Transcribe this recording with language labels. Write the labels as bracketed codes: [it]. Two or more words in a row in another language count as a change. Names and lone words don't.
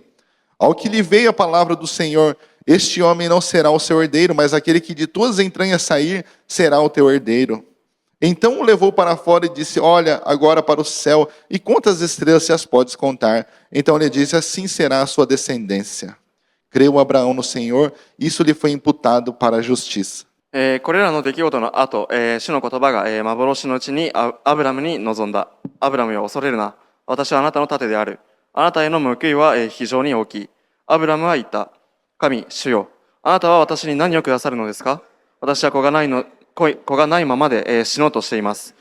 [pt] Ao que lhe veio a palavra do Senhor, este homem não será o seu herdeiro, mas aquele que de tuas entranhas sair será o teu herdeiro. Então o levou para fora e disse, olha agora para o céu, e quantas estrelas se as podes contar? Então ele disse, assim será a sua descendência. Creu Abraão no Senhor, isso lhe foi imputado para a justiça. [ja] これらの出来事の後、主の言葉が、幻のうちにアブラムに臨んだ。アブラムよ、恐れるな。私はあなたの盾である。あなたへの報いは、非常に大きい。アブラムは言った。神、主よ、あなたは私に何をくださるのですか？私は子がないままで、死のうとしています。